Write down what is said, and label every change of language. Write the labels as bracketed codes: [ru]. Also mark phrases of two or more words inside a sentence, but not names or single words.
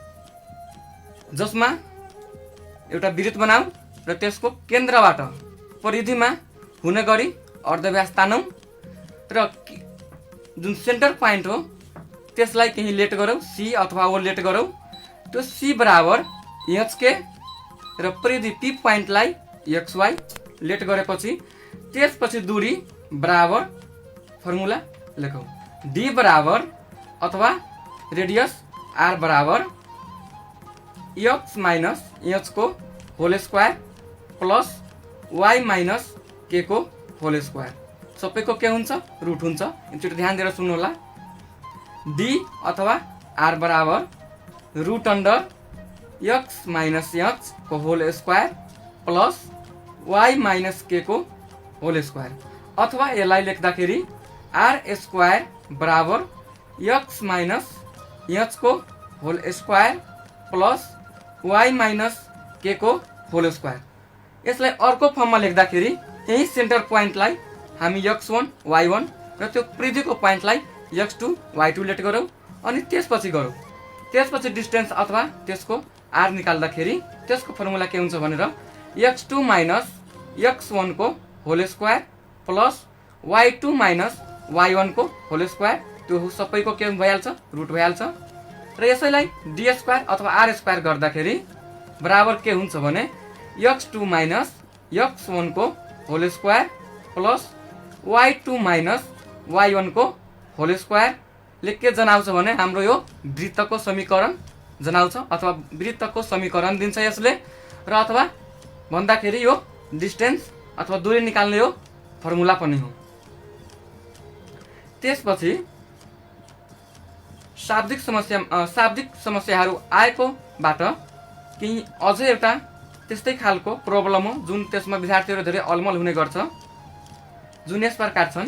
[ne] जसमा एउटा वृत्त बनाऊ र त्यसको केन्द्रबाट परिधिमा हुने गरी अर्धव्यास तानौं र जुन [en] center point [ne] हो त्यसलाई कहीं लेट गरौँ, सी अथवा ओ लेट गरौँ। त्यो सी बराबर एचके र परिधि [en] P pointलाई xy let [ne] गरेपछि त्यसपछि दूरी बराबर फर्मुला लेखौँ। [en] डी [ne] बराबर अथवा [en] radius r बराबर x minus h को whole square plus y minus k को whole square। [ne] सबैको के हुन्छ, रुट हुन्छ। एकचोटि ध्यान दिएर सुन्नुहोला। [en] d अथवा r बराबर root under x minus h को whole square plus y minus k को whole square, [ne] अथवा यसलाई लेख्दाखेरि [en] r square बराबर x minus h को whole square plus y minus k को whole square। [ne] यसलाई अर्को फर्ममा लेख्दाखेरि यही [en] center pointलाई [ne] हामी x1 y1 र त्यो परिधिको पोइन्टलाई x2 y2 लेट गरौँ अनि त्यसपछि डिस्टेन्स अथवा त्यसको r निकाल्दाखेरि त्यसको फर्मुला के हुन्छ भनेर [en] x2 minus x1 [ne] को [en] whole square plus y2 minus y1 [ne] को [en] whole square, [ne] त्यो सबैको के भइहाल्छ, रुट भइहाल्छ। र यसैलाई [en] d square [ne] अथवा [en] r square [ne] गर्दाखेरि बराबर के हुन्छ भने [en] x2 minus x1 [ne] को [en] whole square plus y2 minus y1 [ne] को [en] whole square [ne] ले के जनाउँछ भने हाम्रो यो वृत्तको समीकरण जनाउँछ अथवा वृत्तको समीकरण दिन्छ यसले, र अथवा भन्दाखेरि यो डिस्टेन्स अथवा दूरी निकाल्ने यो फर्मुला पनि हो। त्यसपछि शाब्दिक समस्याहरू आएकोबाट केही अझै एउटा त्यस्तै खालको प्रब्लम हो जुन त्यसमा विद्यार्थीहरू धेरै अलमल हुने गर्छ, जुन यस प्रकार छन्।